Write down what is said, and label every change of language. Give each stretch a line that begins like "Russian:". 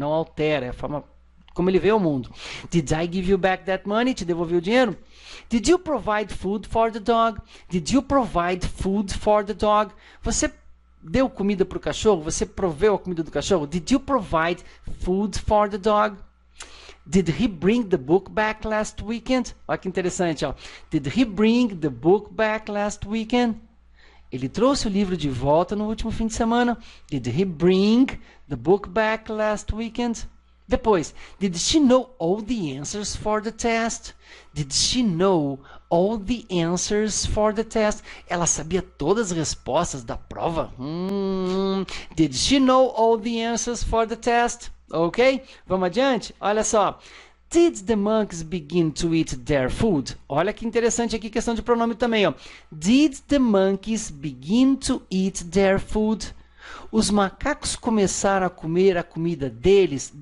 Portuguese: Não altera, é a forma como ele vê o mundo.
English: Did I give you back that money?
Portuguese: Te devolvi o dinheiro?
English: Did you provide food for the dog? Did you provide food for the dog?
Portuguese: Você deu comida para o cachorro? Você proveu a comida do cachorro?
English: Did you provide food for the dog? Did he bring the book back last weekend?
Portuguese: Olha que interessante, ó.
English: Did he bring the book back last weekend?
Portuguese: Ele trouxe o livro de volta no último fim de semana.
English: Did he bring the book back last weekend? Depois, did she know all the answers for the test? Did she know all the answers for the test?
Portuguese: Ela sabia todas as respostas da prova?
English: Did she know all the answers for the test? Ok?
Portuguese: Vamos adiante? Olha só.
English: Did the monkeys begin to eat their food?
Portuguese: Olha que interessante aqui, questão de pronome também, ó.
English: Did the monkeys begin to eat their food?
Portuguese: Os macacos começaram a comer a comida deles.